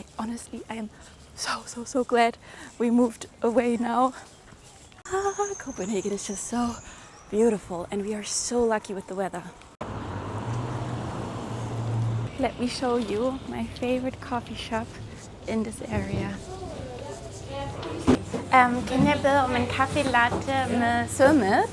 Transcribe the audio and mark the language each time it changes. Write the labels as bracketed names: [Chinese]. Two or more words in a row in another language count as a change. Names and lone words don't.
[English] Honestly, I am so glad we moved away now. Copenhagen is just so beautiful, and we are so lucky with the weather. Let me show you my favorite coffee shop in this area. [Danish] Kan jeg bede om en kaffe latte med sødmælk?